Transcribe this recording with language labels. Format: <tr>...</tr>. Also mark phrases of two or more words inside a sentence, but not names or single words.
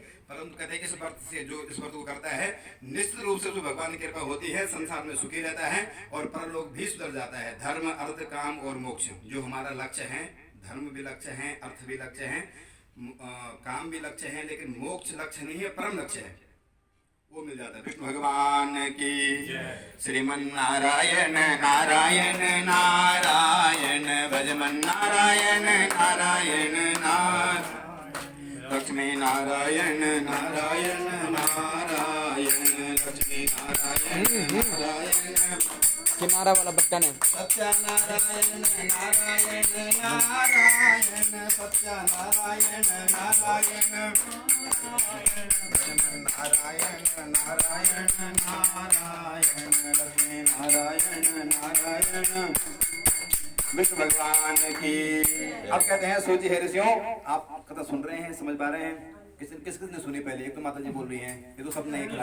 <hi>परंतु कहते हैं कि इस व्रत से जो इस व्रत को करता है, निश्चित रूप से जो भगवान की कृपा होती है, संसार में सुखी रहता है और परलोक भी सुधर जाता है। धर्म अर्थ काम और मोक्ष जो हमारा लक्ष्य है, धर्म भी लक्ष्य है, अर्थ भी लक्ष्य है, काम भी लक्ष्य है, लेकिन मोक्ष लक्ष्य नहीं है, परम लक्ष्य है। वो मिल जाता है। विष्णु भगवान की श्रीमन नारायण नारायण नारायण भजमन नारायण नारायण नारायण लक्ष्मी नारायण नारायण नारायण लक्ष्मी नारायण नारायण किनारा वाला बच्चा ने सत्यनारायण नारायण नारायण सत्यनारायण नारायण नारायण नारायण नारायण लक्ष्मी नारायण नारायण विष्णु भगवान की। अब कहते हैं सोचिए हे ऋषियों, आप कथा सुन रहे हैं, समझ पा रहे हैं? किसने सुनी पहले? एक तो माता जी बोल रही हैं, ये तो सब नए खिलाड़ी</hi>